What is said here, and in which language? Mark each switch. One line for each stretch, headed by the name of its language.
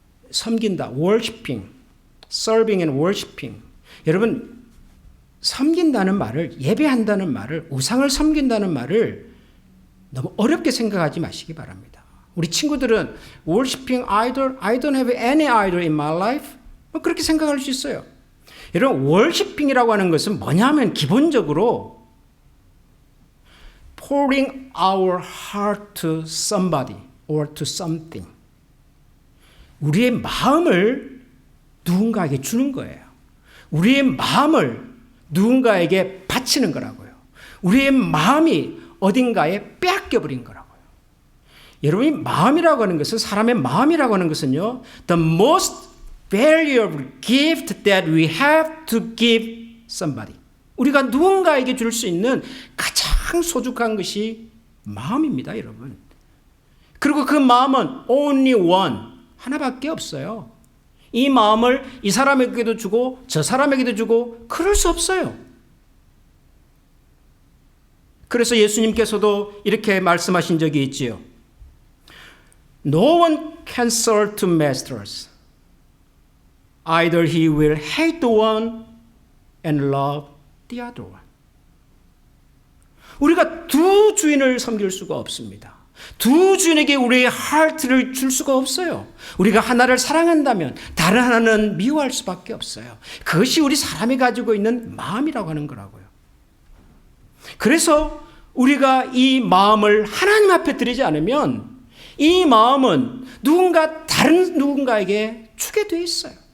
Korean: 섬긴다,
English: worshiping, serving and worshiping.
Korean: 여러분, 섬긴다는 말을, 예배한다는 말을, 우상을 섬긴다는 말을 너무 어렵게 생각하지 마시기 바랍니다. 우리 친구들은
English: worshiping idol, I don't have any idol in my life.
Korean: 그렇게 생각할 수 있어요. 여러분, worshiping이라고 하는 것은 뭐냐면 기본적으로
English: pouring our heart to somebody or to something.
Korean: 우리의 마음을 누군가에게 주는 거예요. 우리의 마음을 누군가에게 바치는 거라고요. 우리의 마음이 어딘가에 빼앗겨버린 거라고요. 여러분이 마음이라고 하는 것은, 사람의 마음이라고 하는 것은요,
English: the most valuable gift that we have to give somebody.
Korean: 우리가 누군가에게 줄 수 있는 가장 소중한 것이 마음입니다, 여러분. 그리고 그 마음은
English: only one.
Korean: 하나밖에 없어요. 이 마음을 이 사람에게도 주고 저 사람에게도 주고 그럴 수 없어요. 그래서 예수님께서도 이렇게 말씀하신 적이 있지요.
English: No one can serve two masters. Either he will hate the one and love the other one.
Korean: 우리가 두 주인을 섬길 수가 없습니다. 두 주인에게 우리의 하트를 줄 수가 없어요. 우리가 하나를 사랑한다면 다른 하나는 미워할 수밖에 없어요. 그것이 우리 사람이 가지고 있는 마음이라고 하는 거라고요. 그래서 우리가 이 마음을 하나님 앞에 드리지 않으면 이 마음은 다른 누군가에게 주게 돼 있어요.